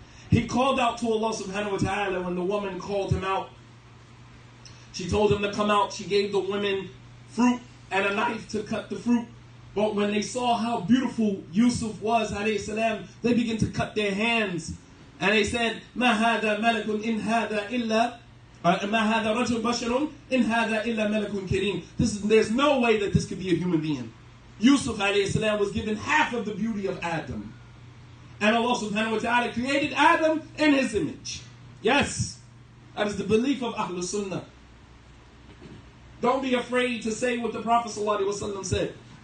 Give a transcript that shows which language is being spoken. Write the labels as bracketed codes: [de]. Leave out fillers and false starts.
[en] He called out to Allah subhanahu wa ta'ala when the woman called him out. She told him to come out. She gave the women fruit and a knife to cut the fruit. But when they saw how beautiful Yusuf was, alayhi salam, they began to cut their hands. And they said, [ar] مَا هَذَا مَلَكٌ إِنْ هَذَا إِلَّا مَا هَذَا رَجُلٌ بَشَرٌ إِنْ هَذَا إِلَّا مَلَكٌ كَرِيمٌ. [en] There's no way that this could be a human being. Yusuf alayhi salam was given half of the beauty of Adam. And Allah subhanahu wa ta'ala created Adam in His image. Yes, that is the belief of Ahlul Sunnah. Don't be afraid to say what the Prophet ﷺ said.